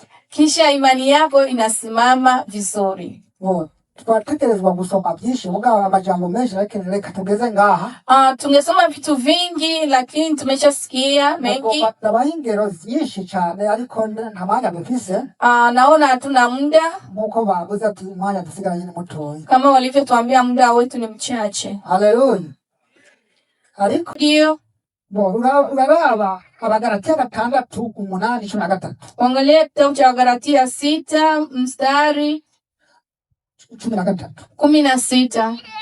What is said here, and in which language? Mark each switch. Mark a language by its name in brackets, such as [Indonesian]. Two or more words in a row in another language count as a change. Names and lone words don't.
[Swahili] kisha imani yako inasimama vizuri. [Rundi] Twatekerezwa gusoma byinshi mugabo amajambo menshi, lakini reka tugeze ngaha. [Swahili] Tungesoma vitu vingi lakini tumeshasikia mengi. [Rundi] Nabaha ingero nyinshi cyane ariko nta mwanya dufise. [Swahili] Naona hatuna muda, [Rundi] nkuko bavuze ati umwanya dusigaranye ni mutoya, [Swahili] kama walivyotuambia muda wetu ni mchache. [Rundi] Haleluya. Ariko [Swahili] ndio [Rundi] uraraba Abagalatia 6:8-13. [Swahili] Angalia kitabu cha Wagalatia 6 mstari 16.